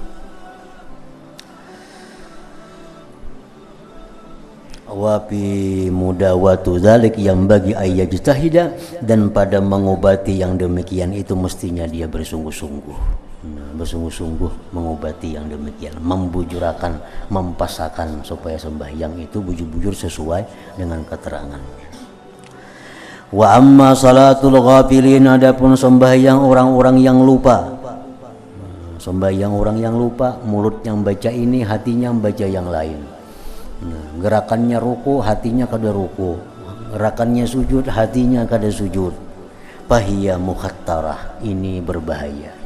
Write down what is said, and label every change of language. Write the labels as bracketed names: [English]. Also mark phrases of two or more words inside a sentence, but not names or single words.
[Arabic] وفي مداواة ذلك ينبغي أن يجتهد, [Banjar] dan pada mengobati yang demikian itu mestinya dia bersungguh-sungguh. Bersungguh-sungguh mengobati yang demikian, membujurakan, mempasakan supaya sembahyang itu bujur-bujur sesuai dengan keterangannya. [Arabic] وأما صلاة الغافلين, [Banjar] adapun sembahyang orang-orang yang lupa. Sembahyang orang yang lupa, mulut yang baca ini, hatinya membaca yang lain. Gerakannya ruku, hatinya kada ruku. Gerakannya sujud, hatinya kada sujud. [Arabic] فهي مخاطرة, [Banjar] ini berbahaya.